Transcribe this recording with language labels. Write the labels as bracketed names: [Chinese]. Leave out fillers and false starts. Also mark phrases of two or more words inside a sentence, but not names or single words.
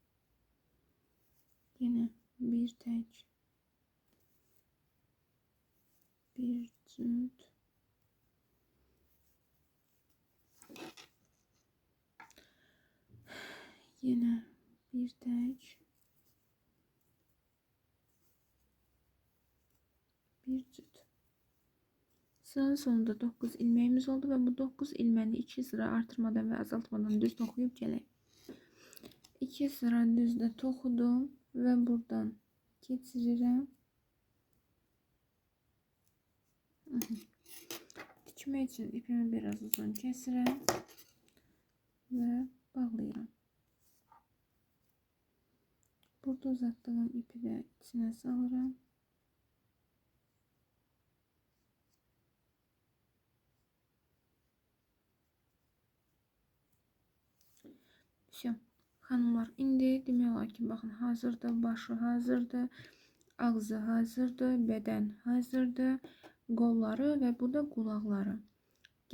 [Azerbaijani] Yine bir tək bir cüt. Yine bir tək bir cüt. Sıranın sonunda 9 ilmeğimiz oldu ve bu 9 ilmeni 2 sıra artırmadan ve azaltmadan düz toxuyub gələk. 2 sıra düzde toxudum ve buradan keçirirəm. Dikmək için ipimi biraz uzun kəsirəm ve bağlayıram. Burada uzatdığım ipi de içine salıram. Все. Xanımlar, indi demək olar ki, baxın, hazırdır, başı hazırdır, ağzı hazırdır, bədən hazırdır, qolları və bu da qulaqları.